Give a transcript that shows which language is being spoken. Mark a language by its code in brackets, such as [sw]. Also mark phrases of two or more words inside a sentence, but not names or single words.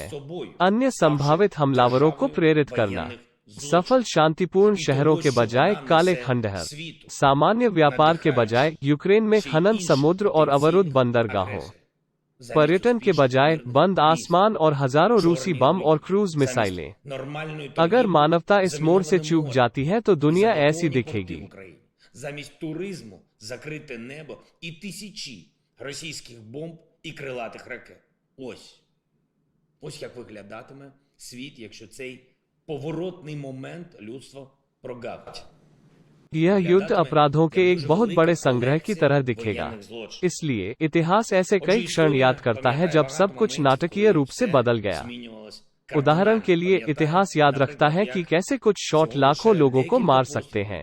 [hi] अन्य संभावित हमलावरों को प्रेरित करना, सफल शांतिपूर्ण शहरों के बजाय काले खंडहर, सामान्य व्यापार के बजाय यूक्रेन में खनन, समुद्र और अवरुद्ध बंदरगाहों, पर्यटन के बजाय बंद आसमान और हजारों रूसी बम और क्रूज मिसाइलें। अगर मानवता इस मोड़ से चूक जाती है तो दुनिया ऐसी दिखेगी। [uk] І крилатих ракет. Ось як виглядатиме світ, якщо цей поворотний момент людство прогавить. [hi] यह युद्ध अपराधों के एक बहुत बड़े संग्रह की तरह दिखेगा। इसलिए इतिहास ऐसे कई क्षण याद करता है जब सब कुछ नाटकीय रूप से बदल गया। उदाहरण के लिए इतिहास याद रखता है कि कैसे कुछ शॉट लाखों लोगों को मार सकते हैं।